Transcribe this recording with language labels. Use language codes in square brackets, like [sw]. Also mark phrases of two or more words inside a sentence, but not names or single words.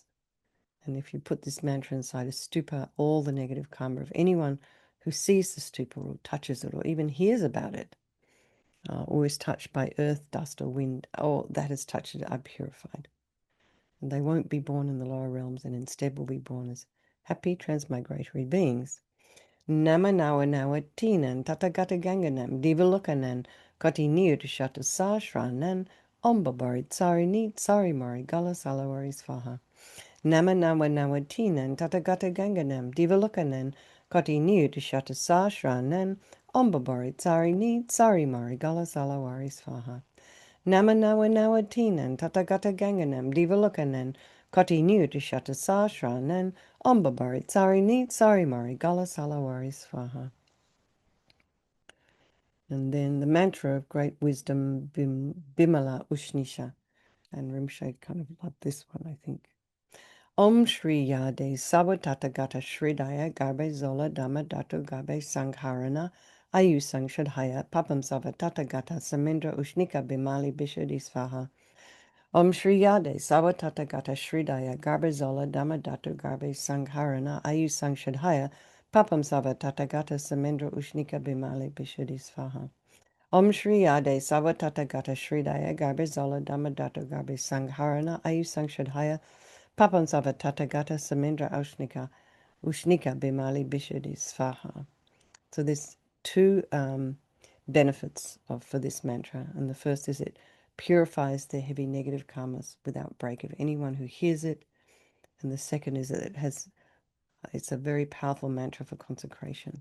[en] And if you put this mantra inside a stupa, all the negative karma of anyone who sees the stupa or touches it or even hears about it, or is touched by earth, dust, or wind, or that has touched it, are purified. And they won't be born in the lower realms, and instead will be born as happy transmigratory beings. [sa] Nama nawa nawa tinan tatagata ganganam divalukanan koti nir shata sashranan ombabari tsari ni tsari mari gala salawari svaha. Nama nawa nawa tinan tatagata ganganam divalukanan koti nir shata sashranan ombabari tsari ni tsari mari gala salawari svaha. Nama nawa nawa tinan tatagata ganganam divalukanan koti nir shata sashranan Ombabari tsari ni tsari mari gala salawari svaha. [en] And then the mantra of great wisdom, Bimala Ushnisha. And Rimshay kind of loved this one, I think. [sa] Om Shri Yade Savatata Shridaya Garbe Zola Dhamma Dhatu Garbe Sangharana Ayu Shadhaya Papam Savatata Gata Samendra Ushnika Bimali Bishadi Svaha. Om Shri Yade Savatata Gata Shridaya Garbe Zola Dhamma Dhatu Garbe Sangharana Ayu Shadhaya Papam Savatata Gata Samendra Ushnika Bimali Bishadi Svaha. Om Shri Yade Savatata Gata Shridaya Garbe Zola Dhamma Dhatu Garbe Sangharana Ayu Shadhaya Papam Savatata Gata Samendra Ushnika Bimali Bishadi Svaha. [en] So there's 2 benefits for this mantra, and the first is it purifies the heavy negative karmas without break of anyone who hears it, and the second is that it's a very powerful mantra for consecration.